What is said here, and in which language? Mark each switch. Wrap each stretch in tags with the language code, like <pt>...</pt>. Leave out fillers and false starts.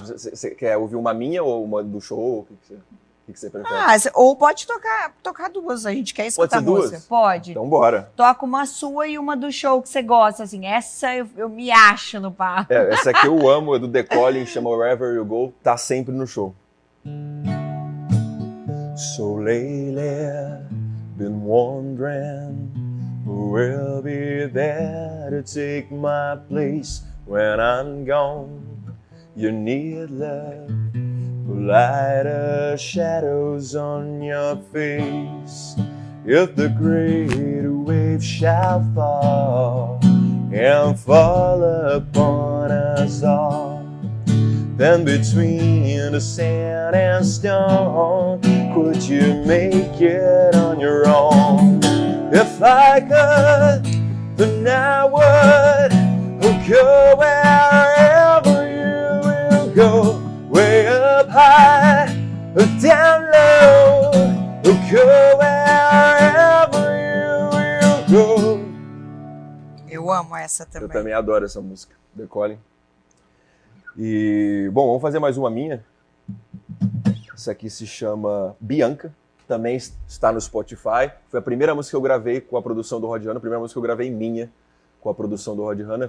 <pt>Você quer ouvir uma minha ou uma do show? O que você prefere? Ou pode tocar duas, a gente quer escutar duas? música. Pode. Então bora. Toca uma sua e uma do show que você gosta, assim. Essa eu me acho no palco. Essa aqui eu amo, é do The Calling, chama Wherever You Go, tá sempre no show.</pt> <en>So lately, been wondering who will be there to take my place when I'm gone. You need love. Lighter shadows on your face. If the great wave shall fall and fall upon us all, then between the sand and stone, could you make it on your own? If I could, then I would go wherever you will go. Way up high, down low, go wherever you will go.</en> <pt>Eu amo essa também. Eu também adoro essa música, The Calling. E, bom, vamos fazer mais uma minha. Essa aqui se chama Bianca, também está no Spotify. Foi a primeira música que eu gravei com a produção do Rod Hanna, a primeira música que eu gravei minha com a produção do Rod Hanna.</pt>